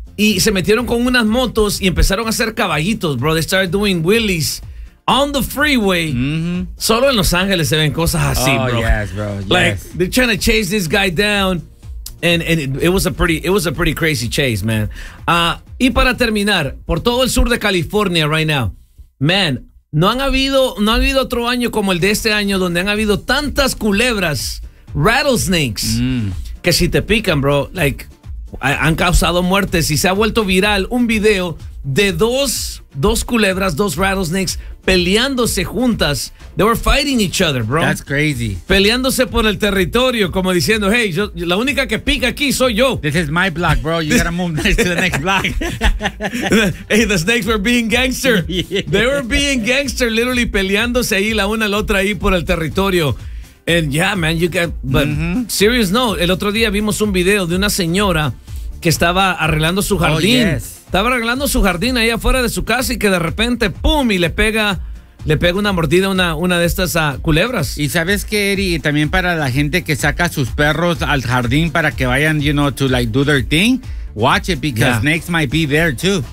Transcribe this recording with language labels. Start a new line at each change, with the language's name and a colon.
Spanish: Y se metieron con unas motos y empezaron a hacer caballitos, bro.
English: They started doing wheelies on the freeway.
Spanish: Solo en Los Ángeles se ven cosas así, oh,
English: bro. Oh, yes, bro. Yes. Like, they're trying to chase this guy down. And it was a pretty crazy chase, man.
Spanish: Y para terminar, por todo el sur de California
English: right now, man,
Spanish: no ha habido otro año como el de este año donde han habido tantas culebras, rattlesnakes, que si te pican,
English: bro, like,
Spanish: han causado muertes. Y se ha vuelto viral un video de dos culebras, dos rattlesnakes, peleándose juntas.
English: They were fighting each other, bro. That's crazy.
Spanish: Peleándose por el territorio, como diciendo, hey, yo, la única que pica aquí soy yo.
English: This is my block, bro. You gotta move next to the next block. Hey, the snakes were being gangster. They were being gangster, literally
Spanish: peleándose ahí la una a la otra ahí por el territorio.
English: And yeah, man, you can, but serious no.
Spanish: El otro día vimos un video de una señora que estaba arreglando su jardín.
English: Oh, yes.
Spanish: Estaba arreglando su jardín ahí afuera de su casa y que de repente, pum, y le pega una mordida a una de estas culebras. ¿Y sabes qué, Eddie? También para la gente que saca a sus perros al jardín para que vayan,
English: you know, to like do their thing, watch it because snakes might be there too.